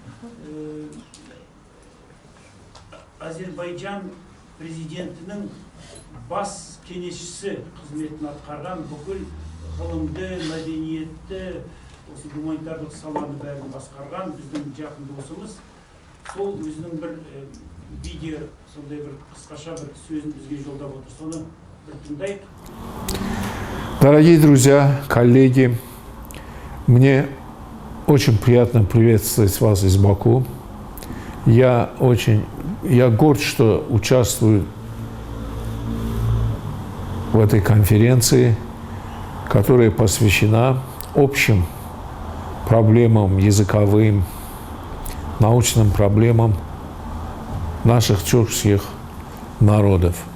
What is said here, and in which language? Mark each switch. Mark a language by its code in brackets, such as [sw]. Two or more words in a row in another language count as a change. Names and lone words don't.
[kk] Azerbaycan президентінің бас кеңесшісі қызметін атқарған, бүкіл ғылымды, мәдениетті, осы гуманитарлық саланы бәрін басқарған біздің жақын досымыз. Сол өзінің бір видео, сондай бір қысқаша бір сөзін бізге жолдап отыр. Соны бір тыңдайық. [ru] Дорогие друзья, коллеги, мне очень приятно приветствовать вас из Баку. Я горд, что участвую в этой конференции, которая посвящена общим проблемам языковым, научным проблемам наших тюркских народов.